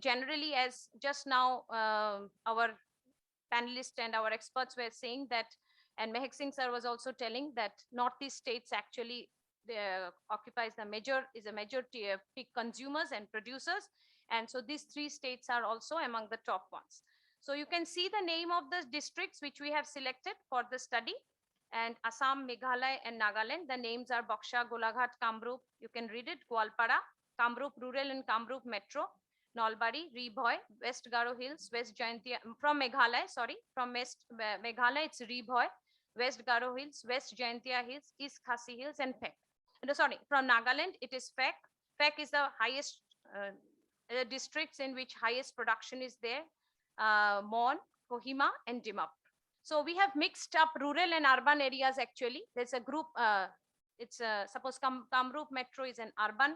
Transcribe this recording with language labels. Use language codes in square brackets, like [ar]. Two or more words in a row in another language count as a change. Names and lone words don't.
[en] Generally, as just now our panelists and our experts were saying that, and Mehak Singh sir was also telling that Northeast states actually occupies a major pig consumers and producers. And so these 3 states are also among the top ones. So you can see the name of the districts which we have selected for the study. And Assam, Meghalaya, and Nagaland, the names are Boksha, Golaghat, Kamrup. You can read it: Gwalpara, Kamrup Rural and Kamrup Metro, Nalbari, Ribhoy, West Garo Hills, West Jaintia, from Meghalaya, sorry, from West Meghalaya, it's Ribhoy, West Garo Hills, West Jaintia Hills, East Khasi Hills, and Phek. Sorry, from Nagaland, it is Phek. Phek is the highest districts in which highest production is there. Mon, Kohima, and Dimap. So we have mixed up rural and urban areas actually. There's a group, suppose Kamrup Metro is an urban.